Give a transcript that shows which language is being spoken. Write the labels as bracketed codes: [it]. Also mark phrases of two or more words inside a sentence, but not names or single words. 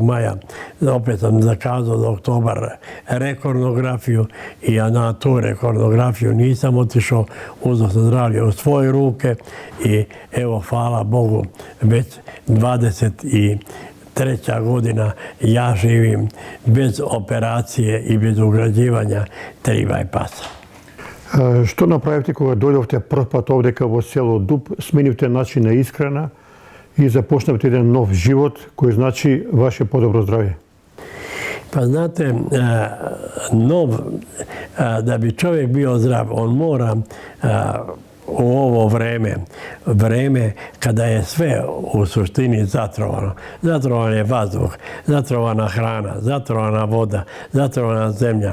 [sr] maja, opet sam zakazao za oktobar rekonografiju i ja na tu rekonografiju nisam otišao, uzeo sam zdravlje u svoje ruke i evo, hvala Bogu, već 23 treća godina ja živim bez operacije i bez ugrađivanja 3 bajpasa. [mk] Што направите кога дојдовте прв пат овдека во село Дуб, сменивте начин на исхрана и започнавте еден нов живот кој значи ваше подобро здравје? [sr] Pa znate, da bi čovjek bio zdrav, on mora u ovo vreme kada je sve u suštini zatrovano. Zatrovan je vazduh, zatrovana hrana, zatrovana voda, zatrovana zemlja.